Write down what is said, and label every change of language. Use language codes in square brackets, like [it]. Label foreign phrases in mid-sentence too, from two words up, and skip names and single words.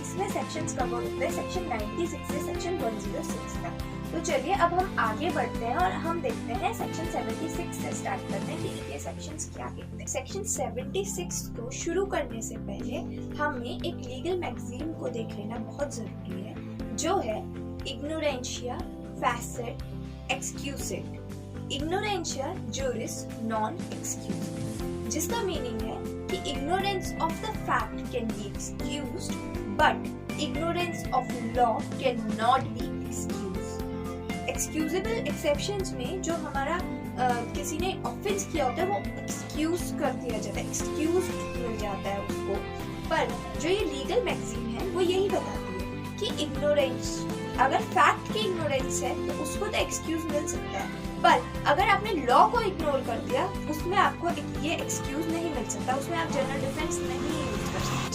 [hi] इसमें सेक्शंस कवर होते हैं सेक्शन 96 से सेक्शन 106 तक। तो चलिए अब हम आगे बढ़ते हैं और हम देखते हैं सेक्शन 76 से स्टार्ट करते हैं कि ये सेक्शंस क्या कहते हैं। सेक्शन 76 को शुरू करने से पहले हमें एक [en] legal magazine [hi] को देख लेना बहुत जरूरी है, जो है [la] ignorantia facet excusat। ignorantia juris non excusat, [hi] जिसका मीनिंग है कि [en] ignorance of the fact can be excused but ignorance of law cannot be excused। excusable exceptions [hi] में जो हमारा किसी ने ऑफेंस किया होता है वो एक्सक्यूज कर दिया जाता है, एक्सक्यूज मिल जाता है उसको। पर जो ये [en] legal magazine [hi] है वो यही बताती है कि इग्नोरेंस, अगर फैक्ट की इग्नोरेंस है तो उसको तो एक्सक्यूज मिल सकता है, पर अगर आपने लॉ को इग्नोर कर दिया उसमें आपको ये एक्सक्यूज नहीं मिल सकता, उसमें आप [en] general defense [hi] नहीं यूज कर सकते।